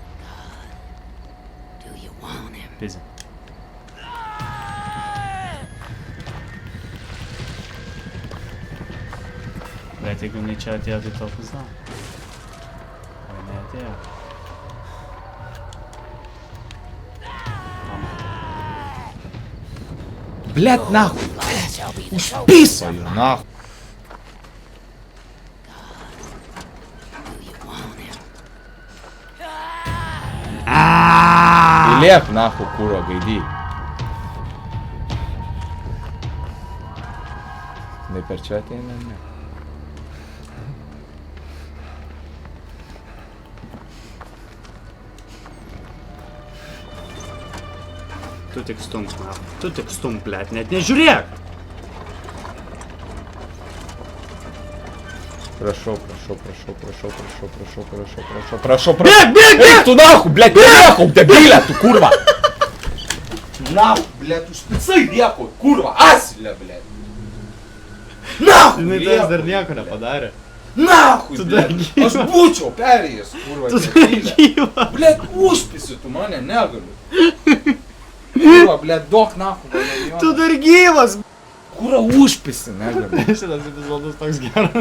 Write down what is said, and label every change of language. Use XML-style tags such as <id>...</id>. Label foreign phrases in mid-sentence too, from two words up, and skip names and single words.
<lt>Pizė. Bet jeigu jinai čia atėjo, tai tau pizda. O jinai atėjo.</lt> <ru>Блядь, нахуй! Усписывай, нахуй! Лек, нахуй, курва, гайди.</ru> <lt>Не per čia ateina, ne? Tu tik stumk, man. Tu tik stumk, blėt, net nežiūrėk!</lt> <ru>Прошу. Бег! Эй, tu нахуй, блядь, приехал, дебиля,</ru> <lt>tu kurva!</lt> <ru>Нахуй, блядь,</ru> <lt>tu špicai dėkui, kurva, asilė,</lt> <ru>blядь! Нахуй,</ru> <lt>Jinai tas dar nieko nepadarė.</lt> <ru>Нахуй,</ru> <lt>Tu</lt> <ru>блядь,</ru> <lt>dar gyva. aš būčiau perėjęs, kurva, Tu dar debile. gyva. Блядь, užpisi tu mane, negaliu. Kurva, блядь, duok nahui, Tu</lt> <ru>blядь.</ru> <lt>dar gyvas! Kurva, užpisi, negaliu. Šitas epizodas toks geras.</lt>